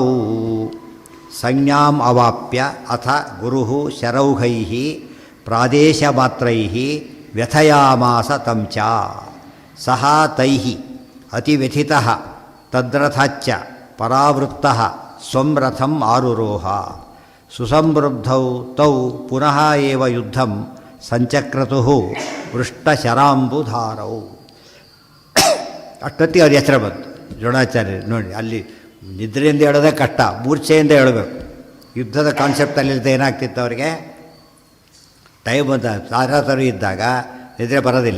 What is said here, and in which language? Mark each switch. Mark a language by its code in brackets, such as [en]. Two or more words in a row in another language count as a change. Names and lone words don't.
[sa] ಸಂಜ್ಞಾಂ ಅವಾಪ್ಯ ಅಥ ಗುರುಃ ಶರೌಘೈಃ ಪ್ರಾದೇಶಮಾತ್ರೈಃ ವ್ಯಥಯಾಮಾಸ ತಂ ಚ ಸಹ ತೈಃ ಅತಿವ್ಯಥಿತಃ ತದ್ರಥಚ್ಚ ಪರಾವೃತ್ತಃ ಸ್ವಂ ರಥಂ ಆರುರೋಹ ಸುಸಂವೃದ್ಧೌ ತೌ ಪುನಃ ಏವ ಯುದ್ಧಂ ಸಂಚಕ್ರತುಃ ವೃಷ್ಟಶರಾಂಬುಧಾರೌ. [kn] ಅಷ್ಟೊತ್ತಿಗೆ ಅವ್ರ ಎಚ್ಚರ ಬಂತು ದ್ರೋಣಾಚಾರ್ಯರು. ನೋಡಿ, ಅಲ್ಲಿ ನಿದ್ರೆಯಿಂದ ಹೇಳೋದೇ ಕಷ್ಟ, ಮೂರ್ಛೆಯಿಂದ ಹೇಳಬೇಕು. ಯುದ್ಧದ ಕಾನ್ಸೆಪ್ಟಲ್ಲಿದ್ದ ಏನಾಗ್ತಿತ್ತು ಅವರಿಗೆ, ಟೈಮ್ ಅಂತ ತಾರಾತರು ಇದ್ದಾಗ ನಿದ್ರೆ ಬರೋದಿಲ್ಲ.